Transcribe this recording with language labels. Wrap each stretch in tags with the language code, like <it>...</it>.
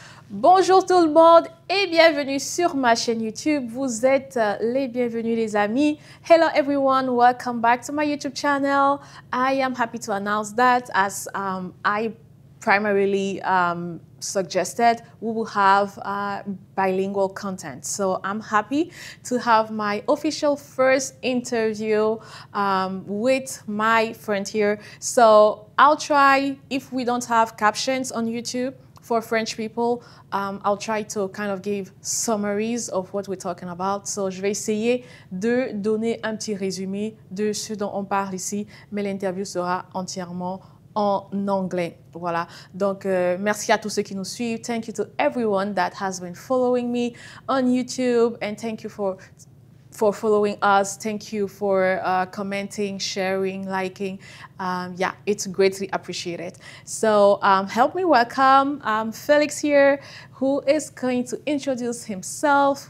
<fr>Bonjour tout le monde et bienvenue sur ma chaîne YouTube. Vous êtes les bienvenus les amis.</fr> <en>Hello everyone, welcome back to my YouTube channel. I am happy to announce that as I primarily suggested, we will have bilingual content. So I'm happy to have my official first interview with my friend here. So I'll try, if we don't have captions on YouTube, for French people, I'll try to kind of give summaries of what we're talking about.</en> <fr>So, je vais essayer de donner un petit résumé de ce dont on parle ici, mais l'interview sera entièrement en anglais. Voilà. Donc, merci à tous ceux qui nous suivent.</fr> <en>Thank you to everyone that has been following me on YouTube, and thank you for following us. Thank you for commenting, sharing, liking. Yeah, it's greatly appreciated. So help me welcome Felix here, who is going to introduce himself.</en>